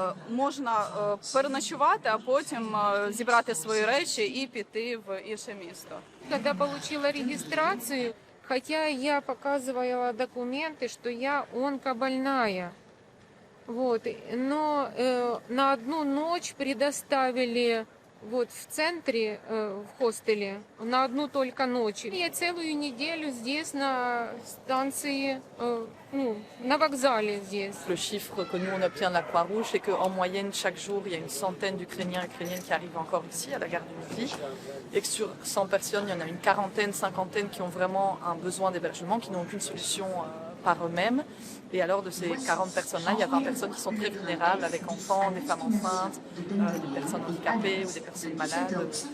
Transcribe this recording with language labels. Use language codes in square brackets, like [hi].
[uk] Можна переночувати, а потім зібрати свої речі і піти в інше місто. [ru] Когда получила регистрацию, хотя я показывала документы, что я онкобольная, вот, но на одну ночь предоставили вот в центре, в хостеле, на одну только ночь. Я целую неделю здесь на станции, на вокзале здесь. [fr] Le chiffre que nous on obtient de la Croix-Rouge, c'est qu'en moyenne chaque jour il y a une centaine d'Ukrainiens et Ukrainiennes qui arrivent encore ici à la gare du Midi, et que sur 100 personnes, il y en a une quarantaine, cinquantaine qui ont vraiment un besoin d'hébergement, qui n'ont aucune solution par eux-mêmes. Et alors de ces 40 personnes-là, il y a 20 personnes qui sont très vulnérables, avec enfants, des femmes enceintes, des personnes handicapées ou des personnes malades.